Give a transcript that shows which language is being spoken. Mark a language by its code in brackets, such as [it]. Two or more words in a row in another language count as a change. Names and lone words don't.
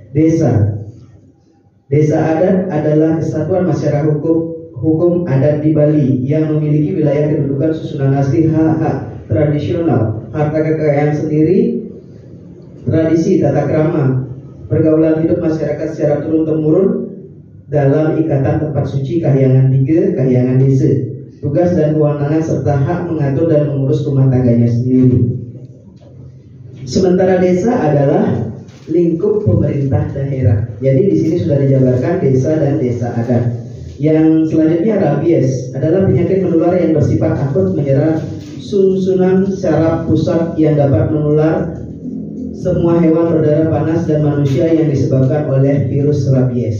[id] Desa adat adalah kesatuan masyarakat hukum adat di Bali yang memiliki wilayah kedudukan susunan asli, hak-hak tradisional, harta kekayaan sendiri, tradisi, tata krama, pergaulan hidup masyarakat secara turun-temurun dalam ikatan tempat suci, kahyangan 3, kahyangan desa, tugas dan kewenangan serta hak mengatur dan mengurus rumah tangganya sendiri. Sementara desa adalah lingkup pemerintah daerah. Jadi di sini sudah dijabarkan desa dan desa adat. Yang selanjutnya rabies adalah penyakit menular yang bersifat akut menyerang susunan syaraf pusat yang dapat menular semua hewan berdarah panas dan manusia yang disebabkan oleh virus rabies.